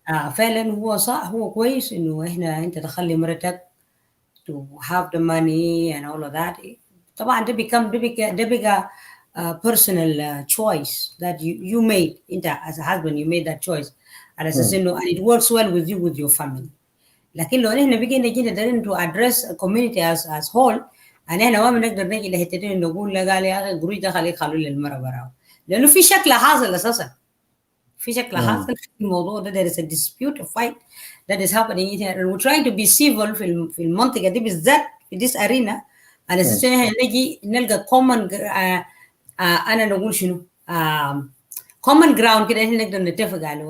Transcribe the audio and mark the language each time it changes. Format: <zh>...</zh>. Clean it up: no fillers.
<ar>فعلا هو صح، هو كويس انه انت تخلي مرتك</ar> <en>to have the money and all of that.</en> <ar>طبعا ده بقى</ar> <en>personal choice that you made. انت as a husband you made that choice</en> <ar>على اساس انه</ar> <en>and it works well with you with your family.</en> <ar>لكن لو احنا جينا دارين</ar> <en>to address a community as whole،</en> <ar>احنا ما بنقدر نجي لحته دي نقول لا قال يا اخي القروش ده خلوا للمراه براو، لانه في شكل حاصل اساسا، في شكل حاصل في الموضوع ده.</ar> <en>there is a dispute, a fight that is happening here and we're trying to be civil</en> <ar>في المنطقه دي بالذات في this arena على اساس ان احنا نجي نلقى common انا نقول شنو common ground كده احنا نقدر نتفق عليه.</ar>